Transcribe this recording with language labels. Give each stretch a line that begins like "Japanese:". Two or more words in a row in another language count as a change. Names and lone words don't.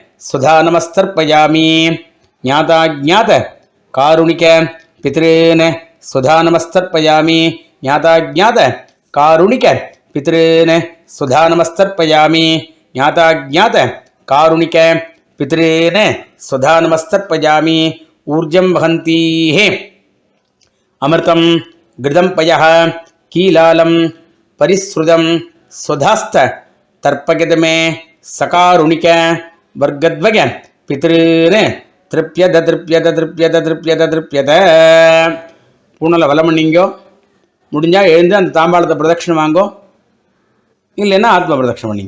Sanskrit: स्वधानमस्तर्पयामि ज्ञाताज्ञात कारुणिक पितॄन् स्वधानमस्तर्पयामि ज्ञाताज्ञात कारुणिक पितॄन् स्वधानमस्तर्पयामि ज्ञाताज्ञात कारुणिक पितॄन् स्वधानमस्तर्पयामि ज्ञाताज्ञात कारुणिक पितॄन् स्वधानमस्तर्पयामि ऊर्जं वहन्तीः अमृतं घृतं पयः कीलालं परिस्रुतं स्वधास्थ तर्पयत मे सकारुणिक वर्गद्वय पितॄन् तृप्यत तृप्यत तृप्यत तृप्यत तृप्यत திருப்யத திருப்யத திருப்யத.
Tamil: பூனலை வலம் பண்ணிங்கோ. முடிஞ்சால் எழுந்து அந்த தாம்பாளத்தை பிரதட்சணம் வாங்கோ. இல்லைன்னா ஆத்ம பிரதட்சணம் பண்ணிங்கோ.